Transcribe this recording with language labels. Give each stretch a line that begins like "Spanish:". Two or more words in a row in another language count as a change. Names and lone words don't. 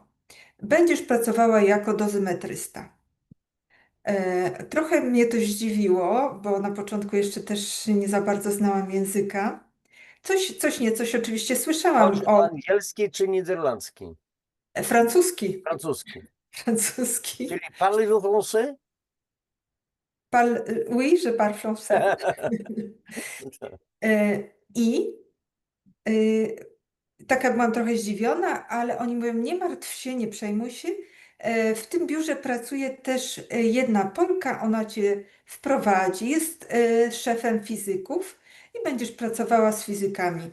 Polish: Będziesz pracowała jako dozymetrysta. Trochę mnie to zdziwiło, bo na początku jeszcze też nie za bardzo znałam języka. Coś oczywiście słyszałam Chodzi o o angielski czy niderlandzki? francuski. Francuski. Francuski. Czyli
French: parlez-vous français? Oui, je parle français.
Polish: E, I taka byłam trochę zdziwiona, ale oni mówią: nie martw się, nie przejmuj się. W tym biurze pracuje też jedna Polka, ona cię wprowadzi, jest szefem fizyków i będziesz pracowała z fizykami.